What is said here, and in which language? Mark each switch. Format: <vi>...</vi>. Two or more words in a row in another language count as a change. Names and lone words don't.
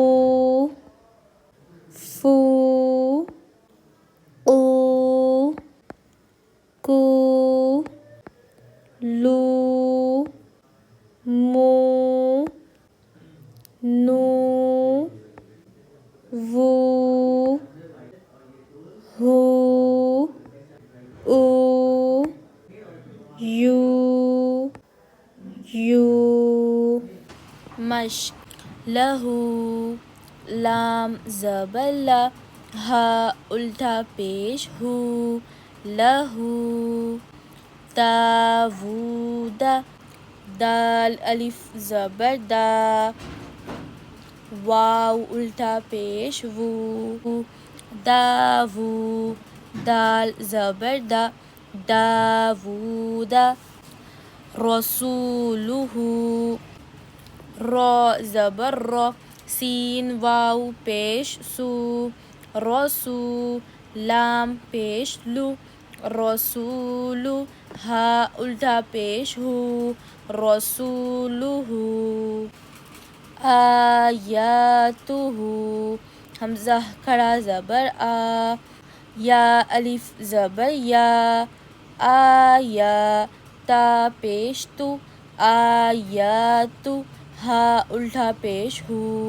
<ur>فو، او، کو، لو، مو، نو، وو، ہو، او، یو، یو۔ مشق: لہو، لام زبر لا، ہا الٹا پیش ہو، لہو، داوود، دال الف زبر دا، واو الٹا پیش وو، داوو، دال زبر دا، داوود، رسولہ، را زبر را، سین واو پیش سو، رسو، لام پیش لو، رسول، ہا الٹا پیش ہو، رسولہ، آیاتہ، حمزہ کھڑا زبر آ، یا الف زبر یا، آیا، تا پیش تو، آیاتہ، ہا الٹا پیش ہو،</ur>